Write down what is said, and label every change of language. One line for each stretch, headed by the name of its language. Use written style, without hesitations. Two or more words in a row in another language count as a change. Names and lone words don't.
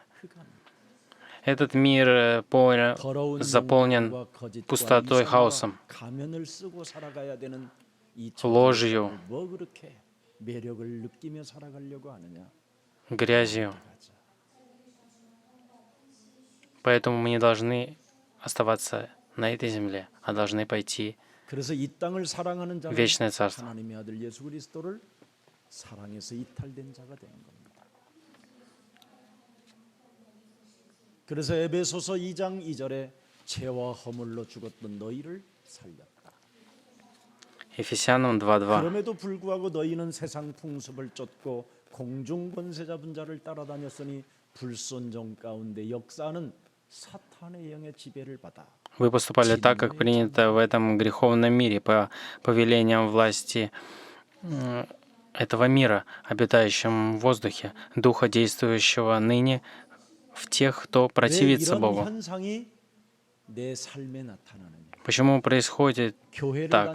Russian: Этот мир заполнен пустотой, хаосом, ложью, грязью. Поэтому мы не должны оставаться на этой земле, а должны пойти в вечное Царство.
Korean: 그래서 에베소서 2장 2절에 죄와 허물로 죽었던 너희를 살렸다.
Russian: Ефесянам 2:2.
Korean: 그럼에도 불구하고 너희는 세상 풍습을 쫓고 공중 권세 잡은 자를 따라다녔으니 불순종 가운데 역사하는 사탄의 영의 지배를 받아.
Russian: Вы поступали так, как принято в этом греховном мире, по повелениям власти этого мира, обитающем в воздухе, духа, действующего ныне в тех, кто противится Богу. Почему происходит так?